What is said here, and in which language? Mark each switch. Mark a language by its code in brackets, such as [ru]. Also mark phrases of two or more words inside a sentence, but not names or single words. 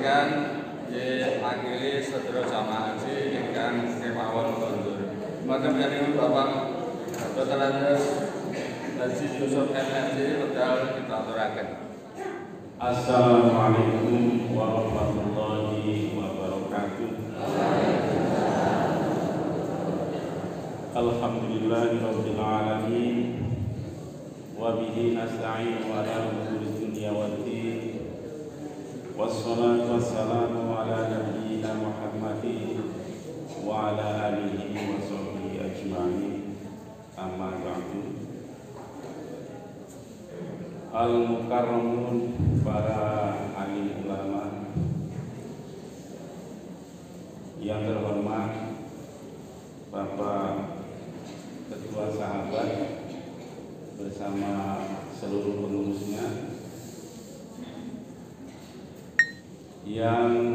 [jv] akhiri sedherek jamaah haji ingkang kemawon kondur. Maka panjenengan Bapak Dr. Andes Haji Yusuf MSc wedal kita aturaken. [ar] السلام عليكم ورحمة الله وبركاته. الحمد لله رب العالمين وبه نستعين على أمور الدنيا والدين. والصلاة والسلام على نبينا محمد وعلى آله وصحبه أجمعين. أما بعد. [id] Al-Mukarramun, para alim ulama yang terhormat, Bapak Ketua Sahabat bersama seluruh pengurusnya, yang